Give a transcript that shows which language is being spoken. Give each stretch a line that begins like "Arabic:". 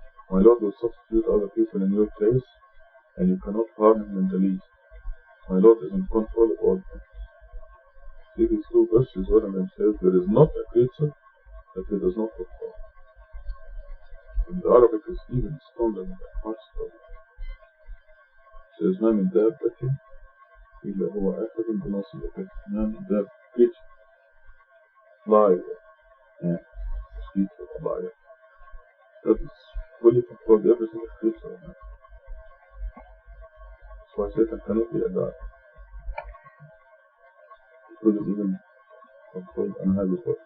English: My Lord will substitute other people in your place, and you cannot harm him in the least. My Lord is in control of all things. See these two verses, one of them says, there is not a creature that he does not control. In the Arabic is even stronger than that, much stronger. It says,
Arabic: ما من دابة إلا هو آخذ بناصيته. ما من دابة,
English: creature, fly, mosquito, fly. That is fully controlled every single creature. That's why Satan cannot be a God. He couldn't even control an habit.